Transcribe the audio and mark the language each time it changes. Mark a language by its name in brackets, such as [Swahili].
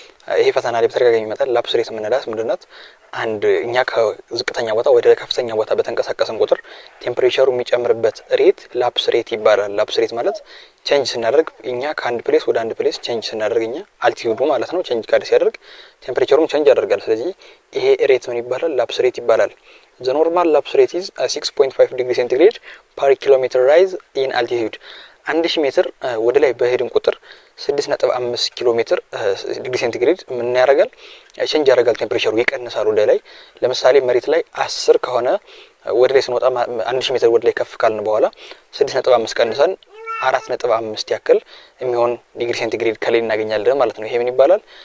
[Amharic] ይሄ ፈተና ላይ በተደጋጋሚ ይመጣል። ላፕስ ሬት የምንላት ምንድነው? አንድ እኛ ከዝቅተኛ ቦታ ወደ ከፍተኛ ቦታ በተንቀሳቀሰን ቁጥር ቴምፕሬቸሩ የሚጨምርበት ሬት ላፕስ ሬት ይባላል። ላፕስ ሬት ማለት ቼንጅ ስናደርግ እኛ ከአንድ ፕሌስ ወደ አንድ ፕሌስ ቼንጅ ስናደርግ እኛ አልቲቲዩዱ ማለት ነው ቼንጅ ካደ ሲያደርግ ቴምፕሬቸሩም ቼንጅ ያደርጋል። ስለዚህ ይሄ ሬት ምን ይባላል? ላፕስ ሬት ይባላል። [English] The normal lapse rate is 6.5 degree centigrade per kilometer rise in altitude. [Amharic] 1000 ሜትር ወደ ላይ በሄድን ቁጥር 6.5 ኪሎ ሜትር ዲግሪ ሴንቲግሬድ ምን ያደርጋል? ቼንጅ ያደርጋል። ቴምፕሬቸሩ ይቀንሳል ወደ ላይ። ለምሳሌ መሬት ላይ 10 ከሆነ ወደ ላይ ስንወጣ 1000 ሜትር ወደ ላይ ከፍ ካልን በኋላ 6.5 ቀንሰን 4.5 ያክል የሚሆን ዲግሪ ሴንቲግሬድ ከላይ እናገኛለን ማለት ነው። ይሄ ምን ይባላል?